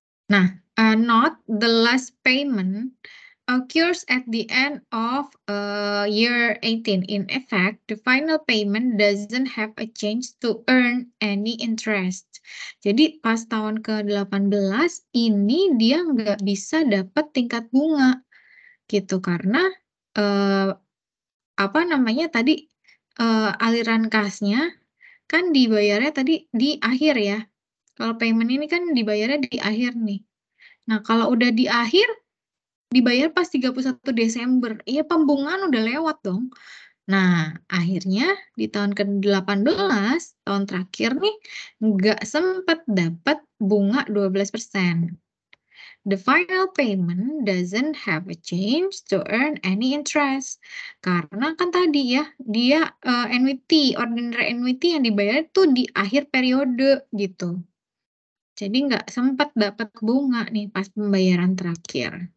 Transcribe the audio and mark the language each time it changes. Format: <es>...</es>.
<en>Nah, note the last payment occurs at the end of year 18. In effect, the final payment doesn't have a chance to earn any interest.</en> <id>Jadi pas tahun ke-18 ini dia nggak bisa dapat tingkat bunga gitu karena apa namanya tadi aliran kasnya kan dibayarnya tadi di akhir ya. Kalau payment ini kan dibayarnya di akhir nih. Nah, kalau udah di akhir dibayar pas 31 Desember, iya pembungaan udah lewat dong. Nah, akhirnya di tahun ke-18, tahun terakhir nih, nggak sempet dapat bunga 12%.</id> <en>The final payment doesn't have a chance to earn any interest.</en> <id>Karena kan tadi ya, dia annuity, ordinary annuity yang dibayar tuh di akhir periode gitu. Jadi nggak sempat dapat bunga nih pas pembayaran terakhir.</id>